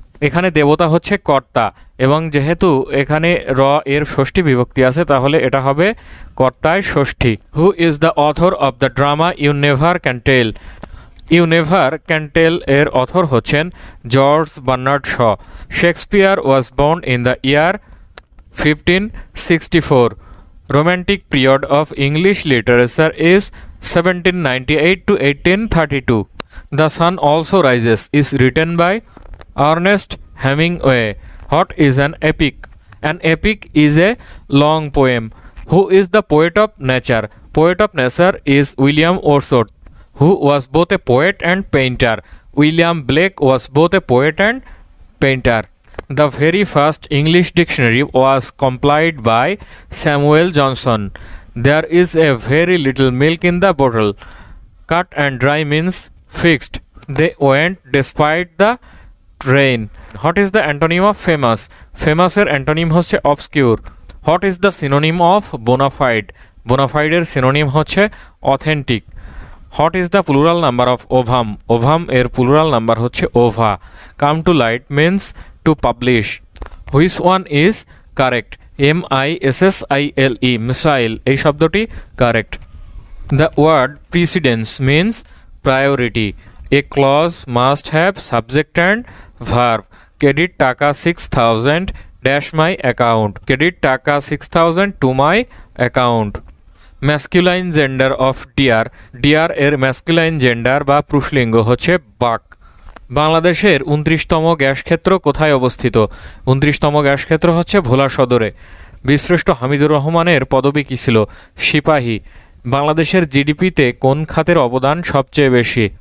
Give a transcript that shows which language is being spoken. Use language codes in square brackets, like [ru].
[bn] এখানে দেবতা হচ্ছে কর্তা, এবং যেহেতু এখানে র এর ষষ্ঠী বিভক্তি আছে তাহলে এটা হবে কর্তায় ষষ্ঠী। [en] Who is the author of the drama you never can tell? You never can tell [bn] এর অথর হচ্ছেন [en] George Bernard Shaw. Shakespeare was born in the year 1564. Romantic period of English literature is 1798 to 1832. The Sun Also Rises is written by Ernest Hemingway. What is an epic? An epic is a long poem. Who is the poet of nature? Poet of nature is William Wordsworth, who was both a poet and painter. William Blake was both a poet and painter. The very first English dictionary was compiled by Samuel Johnson. There is a very little milk in the bottle. Cut and dry means fixed. They went despite the rain. What is the antonym of famous? [bn] Famous এর antonym হচ্ছে obscure. [en] What is the synonym of bona fide? Bona fide [bn] এর synonym হচ্ছে [en] authentic. What is the plural number of ovum? Ovum [bn] এর plural number হচ্ছে [en] ova. Come to light means to publish. Which one is correct? [bn] MISSILE missile এই শব্দটি correct. [en] The word precedence means priority. A clause must have subject and verb. Credit টাকা 6000 dash my account. Credit টাকা 6000 to my account. Masculine gender of deer. [bn] Deer এর masculine gender বা পুরুষলিঙ্গ হচ্ছে বাক। বাংলাদেশের 29তম গ্যাসক্ষেত্র কোথায় অবস্থিত? 29তম গ্যাসক্ষেত্র হচ্ছে ভোলা সদরে। বীরশ্রেষ্ঠ হামিদুর রহমানের পদবী কী ছিল? সিপাহী। বাংলাদেশের জিডিপিতে কোন খাতের অবদান সবচেয়ে বেশি?